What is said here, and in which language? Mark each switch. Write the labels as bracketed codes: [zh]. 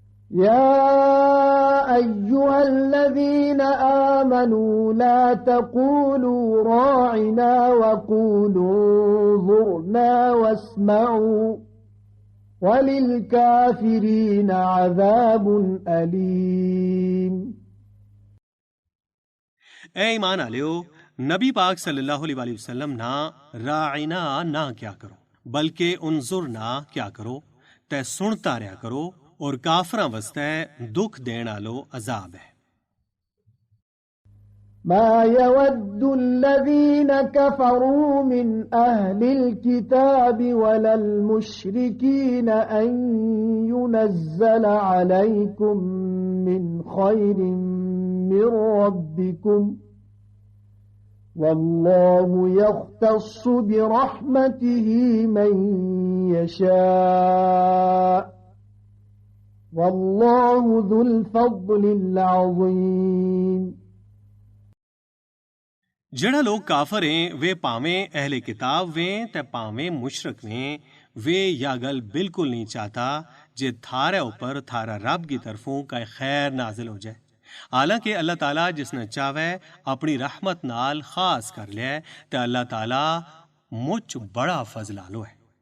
[ar] يا أيها الذين آمنوا لا تقولوا راعنا وقولوا انظرنا واسمعوا وللكافرين عذاب أليم [gju] ए ईमान आलियो नबी पाक सल्लल्लाहु अलैहि वसल्लम ना राइना ना क्या करो बल्कि उनजुर ना क्या करो ते सुनता रहा करो और काफरा वस्ते दुख देने आलो अजाब है [ar] ما يود الذين كفروا من أهل الكتاب ولا المشركين أن ينزل عليكم من خير من ربكم والله يختص برحمته من يشاء والله ذو الفضل العظيم [gju] जड़ा लोग काफर हैं वे पावें अहले किताब वें ते पावें मुशरक वें वे या गल बिल्कुल नहीं चाहता जे थारे ऊपर थारा रब की तरफों का खैर नाजिल हो जाए हालांकि अल्लाह ताला जिसने चाहे अपनी रहमत नाल खास कर ले ते अल्लाह ताला मुझ बड़ा फजलालो है